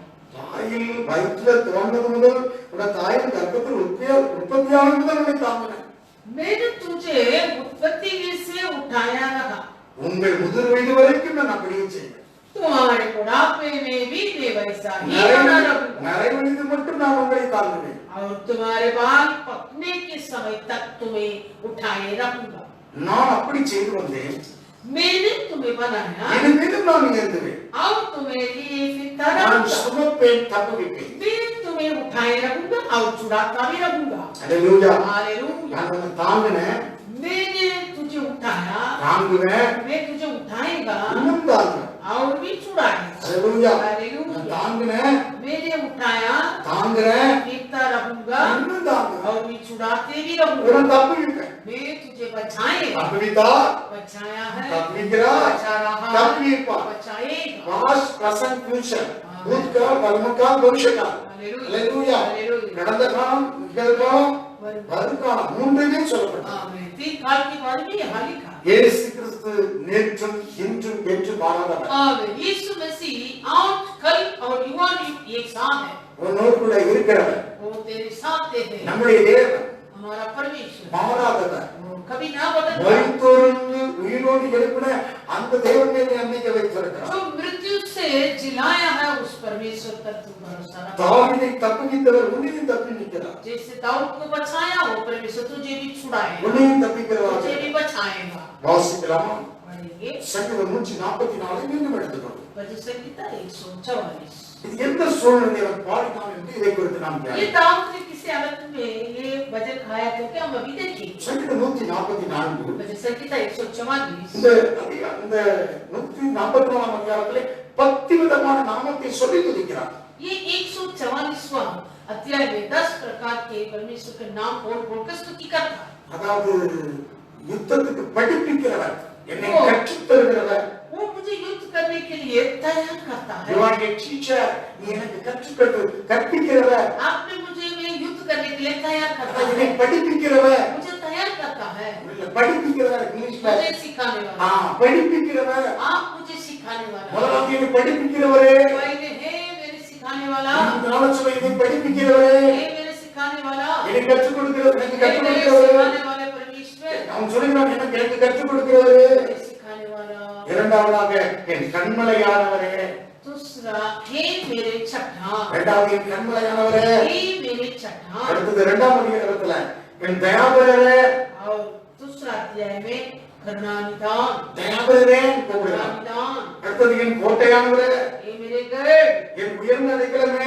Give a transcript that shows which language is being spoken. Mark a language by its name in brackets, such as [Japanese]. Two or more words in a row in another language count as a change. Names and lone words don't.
[Tamil] தாயின் வயிற்றில் தோன்றது முதல் உன் தாயின் கர்ப்பத்தில் உற்பத்தியான முதல் உன்னை தாங்கினேன். [Hindi] मैंने तुझे उत्पत्ति की से उठाया रखा, [Tamil] உங்கள் முதிர் வயது வரைக்கும் நான் அப்படியே செய்வேன். [Hindi] तुम्हारे बुढ़ापे में भी मैं वैसा ही बना रहूंगा, [Tamil] நரை வயது மட்டும் நான் உங்களை தாங்குவேன். [Hindi] और तुम्हारे बाल पकने के समय तक तुम्हें उठाए रहूंगा। [Tamil] நான் அப்படி செய்து வந்தேன், [Hindi] मैंने तुम्हें बनाया [Tamil] இனிமேலும் நான் ஏந்துவேன். [Hindi] और तुम्हें लिए फिरता [Tamil] நான் [Hindi] रहूंगा, [Tamil] சுமப்பேன், தப்புவிப்பேன். [Hindi] मैं तुम्हें उठाए रहूंगा और छुड़ाता भी रहूंगा। [Tamil] ஹalleluya. [Hindi] हालेलुया। [Tamil] நான் உன்னை தாங்கினேன், [Hindi] मैंने तुझे उठाया, [Tamil] தாங்குவேன், [Hindi] मैं तुझे उठाएगा [Tamil] இன்னும் தாங்குவேன். [Hindi] और भी छुड़ाएगा। [Tamil] ஹalleluya. [Hindi] हालेलुया। [Tamil] நான் தாங்கினேன், [Hindi] मैंने उठाया, [Tamil] தாங்குறேன், [Hindi] देखता रहूंगा [Tamil] இன்னும் தாங்குவேன். [Hindi] और भी छुड़ाते भी रहूंगा। [Tamil] உன்னை தப்புவிப்பேன். [Hindi] मैं तुझे बचाएगा, [Tamil] தப்புவித்தா, [Hindi] बचाया है, [Tamil] தப்புவிக்கிறார், [Hindi] बचा रहा, [Tamil] தப்புவிப்பார். [Hindi] बचाएगा। [English] past, present, future, [Hindi] भूतकाल, वर्तमानकाल, भविष्यकाल. हालेलुया। [Tamil] ஹalleluya. [Hindi] हालेलुया। [Tamil] கடந்த காலம், நிகழ்காலம், வருங்காலம் மூன்றுமே சொல்லப்பட்டது. [Hindi] आमीन। तीन काल के बारे में यहाँ लिखा। [Tamil] இயேசு கிறிஸ்து நேற்றும் இன்றும் என்றும் மாறாதவர். [Hindi] आमीन। यीशु मसीह आज, कल और युवा एक साथ है। [Tamil] உன்னோடு கூட இருக்கிறவர். [Hindi] वो तेरे साथ है। [Tamil] நம்முடைய தேவன் [Hindi] हमारा परमेश्वर [Tamil] மாறாதவர். [Hindi] वो कभी ना बदलता। [Tamil] மரித்தோரிலிருந்து உயிரோடு எழுப்பின அந்த தேவன் மேல் நம்பிக்கை வைத்திருக்கிறார். [Hindi] जो मृत्यु से जिलाया है उस परमेश्वर पर तू भरोसा रख। [Tamil] தாவீதை தப்புவித்தவர் உன்னையும் தப்புவிக்கிறார். [Hindi] जैसे दाऊद को बचाया वो परमेश्वर तुझे भी छुड़ाएगा, [Tamil] உன்னையும் தப்பிக்கிறவர். [Hindi] तुझे भी बचाएगा। [Tamil] வாசிக்கலாமா? [Hindi] पढ़ेंगे [Tamil] சங்கீதம் 144 மீண்டும் எடுத்துக்கொள்ளும். [Hindi] भजन संहिता 144। [Tamil] இது எந்த சூழ்நிலையில பாடினான் என்று இதை குறித்து நாம் [Hindi] ये दाऊद ने किसी हालत में ये भजन गाया तो क्या हम अभी देखेंगे। [Tamil] சங்கீதம் 144 [Hindi] भजन संहिता 144 [Tamil] இந்த 144ஆம் அதிகாரத்திலே 10 விதமான நாமத்தை சொல்லி துதிக்கிறார்। [Hindi] ये 144वां अध्याय में 10 प्रकार के परमेश्वर के नाम बोल कर स्तुति करता है। [Tamil] அதாவது யுத்தத்துக்கு படிப்பிக்கிறவர், என்னை கற்றுத் தருகிறவர், [Hindi] वो मुझे युद्ध करने के लिए तैयार करता है। [English] You are a teacher, [Tamil] நீ எனக்கு கற்பிக்கிறவர், [Hindi] आपने मुझे युद्ध करने के लिए तैयार करता है, [Tamil] என்னை படிப்பிக்கிறவர், [Hindi] मुझे तैयार करता है, [Tamil] படிப்பிக்கிறவர் இங்கிலீஷ்ல [Hindi] मुझे सिखाने वाला, [Tamil] படிப்பிக்கிறவர், [Hindi] आप मुझे सिखाने वाला, [Tamil] முதலாவது என்னை படிப்பிக்கிறவரே, [Hindi] पहले हे मेरे सिखाने वाला, [Tamil] நாலு என்னை படிப்பிக்கிறவரே, [Hindi] हे मेरे सिखाने वाला, [Tamil] எனக்கு கற்றுக் கொடுக்கிறவர், எனக்கு [Hindi] हे [Tamil] கற்றுக் [Hindi] मेरे [Tamil] கொடுக்கிறவரே, [Hindi] सिखाने वाले परमेश्वर, [Tamil] அவன் சொல்கிறான் எனக்கு கற்றுக் கொடுக்கிறவரே। [Hindi] मेरे सिखाने वाला। [Tamil] இரண்டாவதாக என் கண்மலையானவரே, [Hindi] दूसरा हे मेरे चट्टान, [Tamil] இரண்டாவது என் கண்மலையானவரே, [Hindi] हे मेरे चट्टान। [Tamil] அடுத்தது இரண்டாம் அதிகாரத்துல என் தயாபரரே, [Hindi] और दूसरा अध्याय में करुणानिधान, [Tamil] தயாபரரே கூப்பிடுறான்। [Hindi] करुणानिधान, [Tamil] அடுத்தது என் கோட்டையானவரே, [Hindi] हे मेरे गढ़, [Tamil] என் உயர்ந்த அடைக்கலமே,